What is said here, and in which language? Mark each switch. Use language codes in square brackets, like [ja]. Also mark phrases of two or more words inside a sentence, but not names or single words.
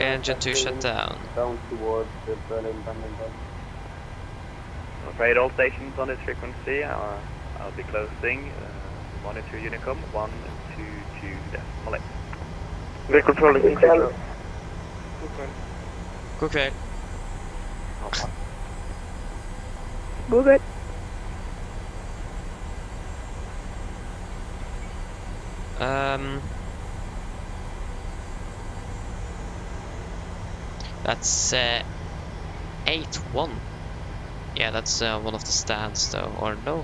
[en] engine 2 shut down. Down towards Berlin, Brandenburg. I'm afraid all stations on this frequency, I'll be closing. Monitor Unicom 122.8. [no] Vi kontroller god kveld. [sv] God kväll. God kväll. [en] That's 8-1. Yeah, that's one of the stands though, or no?